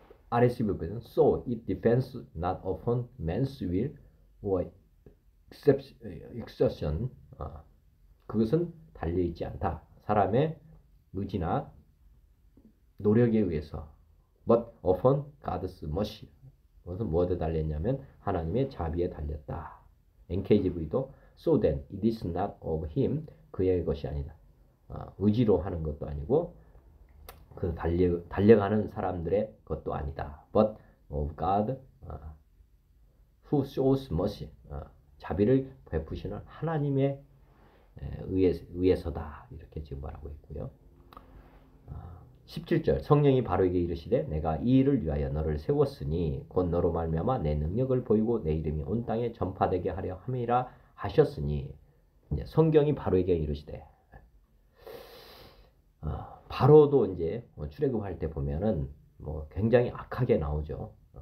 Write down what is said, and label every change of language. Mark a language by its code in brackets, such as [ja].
[ko] RSV 보면 [en] So it depends not upon man's will or exertion. [ko] 그것은 달려있지 않다. 사람의 의지나 노력에 의해서 [en] but upon God's mercy. [ko] 그것은 무엇에 달렸냐면 하나님의 자비에 달렸다. [en] NKJV도 so then it is not of him. [ko] 그의 것이 아니다. 의지로 하는 것도 아니고 그 달려가는 사람들의 것도 아니다. [en] But of God who shows mercy. [ko] 자비를 베푸시는 하나님의 의해서다. 이렇게 지금 말하고 있고요. 17절. 성령이 바로에게 이르시되 내가 이 일을 위하여 너를 세웠으니 곧 너로 말미암아 내 능력을 보이고 내 이름이 온 땅에 전파되게 하려 함이라 하셨으니 성경이 바로에게 이르시되 바로도 이제 출애굽할 때 보면은 뭐 굉장히 악하게 나오죠.